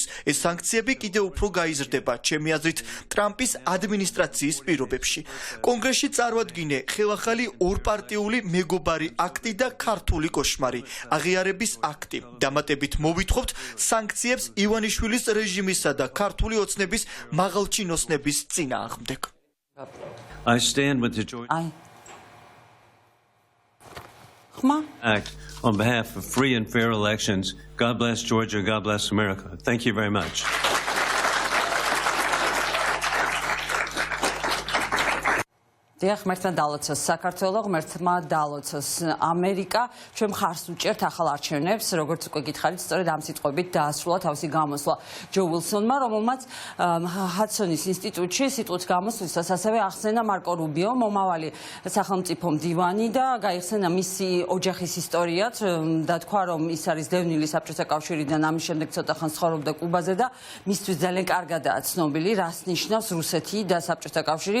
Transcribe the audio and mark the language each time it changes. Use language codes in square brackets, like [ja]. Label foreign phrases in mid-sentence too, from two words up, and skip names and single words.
[ka] ეს სანქციები კიდევ უფრო გაიზრდება, ჩემი აზრით, ტრამპის ადმინისტრაციის პირობებში. კონგრესში წარვადგინე ხელახალი ორპარტიული მეგობარი აქტი და ქართული კოშმარი. აღიარების აქტი. დამატებით მოვითხოვთ სანქციებს ივანიშვილის რეჟიმისა და ქართული ოცნების მაღალჩინოსნების წინააღმდეგ. [en] I stand with the Georgia Act on behalf of free and fair elections. God bless Georgia. God bless America. Thank you very much. [ka] დიახ, ღმერთმა დალოცოს საქართველო, ღმერთმა დალოცოს ამერიკა. ჩვენ მხარს უჭერთ ახალ არჩევნებს, როგორც უკვე გითხარით, სწორედ ამ სიტყვებით დაასრულა თავისი გამოსვლა ჯო ვილსონმა, რომელმაც ჰადსონის ინსტიტუტში სიტყვის გამოსვლისას ასევე ახსენა მარკო რუბიო, მომავალი სახელმწიფო მდივანი და გაიხსენა მისი ოჯახის ისტორიაც და თქვა, რომ ის არის დევნილი საბჭოთა კავშირიდან, ამის შემდეგ ცოტა ხანს ცხოვრობდა კუბაზე და მისთვის ძალიან კარგადაა ცნობილი, რას ნიშნავს რუსეთი და საბჭოთა კავშირი.